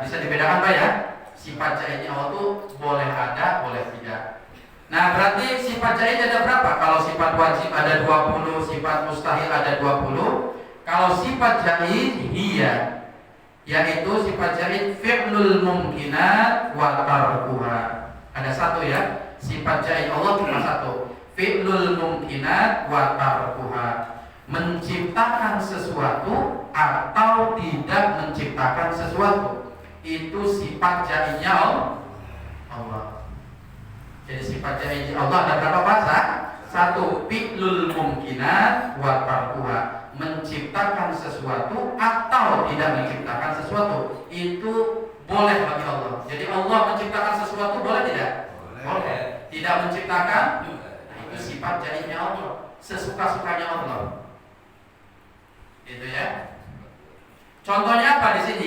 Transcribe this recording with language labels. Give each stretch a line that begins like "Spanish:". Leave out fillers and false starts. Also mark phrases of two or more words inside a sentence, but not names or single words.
Indonesian: Bisa dibedakan Pak ya? Sifat jaiznya Allah itu boleh ada, boleh tidak. Nah berarti sifat jaiz ada berapa? Kalau sifat wajib ada 20, sifat mustahil ada 20. Kalau sifat jaiz iya, yaitu sifat jaiz
Arabic: فعل الممكنات وتركها.
Indonesian: Ada satu ya, sifat jaiz Allah cuma satu,
Arabic: فعل الممكنات وتركها,
Indonesian: menciptakan sesuatu atau tidak menciptakan sesuatu. Itu sifat jaiznya Allah. Jadi sifat jaiz Allah ada berapa bahasa?
Arabic: Satu, فعل الممكنات وتركها,
Indonesian: menciptakan sesuatu atau tidak menciptakan sesuatu. Itu boleh bagi Allah. Jadi Allah menciptakan sesuatu boleh tidak? Boleh. Tidak menciptakan, nah itu sifat jaiznya Allah, sesuka-sukanya Allah. Itu ya. Contohnya apa di sini?